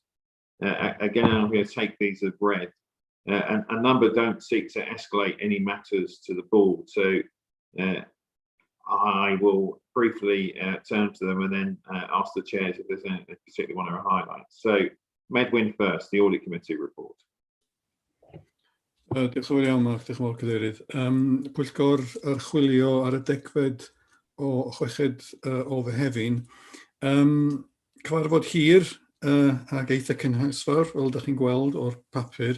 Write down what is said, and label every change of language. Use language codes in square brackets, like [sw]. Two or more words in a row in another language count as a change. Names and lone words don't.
[en] Again, I'm going to take these as read. And a number don't seek to escalate any matters to the board. So I will briefly turn to them and then ask the chairs if there's any particularly one to highlight. So Medwyn first, the Audit Committee report. [cy] Diolch yn fawr iawn, Mark. Diolch yn fawr, Cadeirydd. Pwyllgor archwilio ar y 10fed o Chweched o Fehefin. Cyfarfod hir ag eitha cynhesfawr, fel ydych chi'n gweld o'r papur.